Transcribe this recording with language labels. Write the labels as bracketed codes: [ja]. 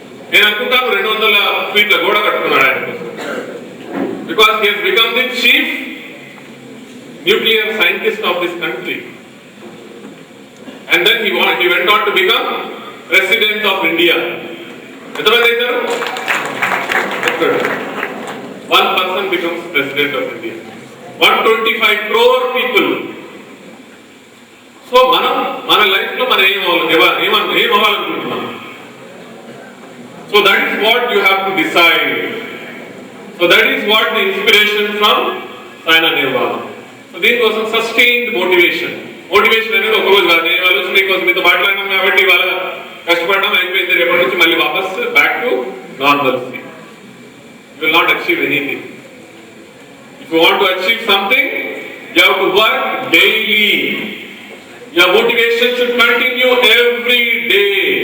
[te] నేను అనుకుంటాను 200 ఫీట్ల గోడ కట్టుకున్నాడు ఆయన కోసం. [en] Because he has become the chief nuclear scientist of this country. And then he went on to become president of India. [te] ఎంతమంది అవుతారు? [en] 1 person becomes president of India. 125 crore people. [te] So మన లైఫ్ లో మనం ఏమవ్వాలనుకుంటున్నాం? [en] So that is what you have to decide. So that is what the inspiration from Saina Nehwal. [te] So దీనికోసం sustained motivation అనేది ఒక రోజు కాదు. నేను ఆలోచన కోసం మీతో మాట్లాడినాం కాబట్టి వాళ్ళ కష్టపడడం అయిపోయింది. రేపటి నుంచి మళ్ళీ వాపస్ [en] Back to normalcy. You will not achieve anything. If you want to achieve something, you have to work daily. Your motivation should continue every day.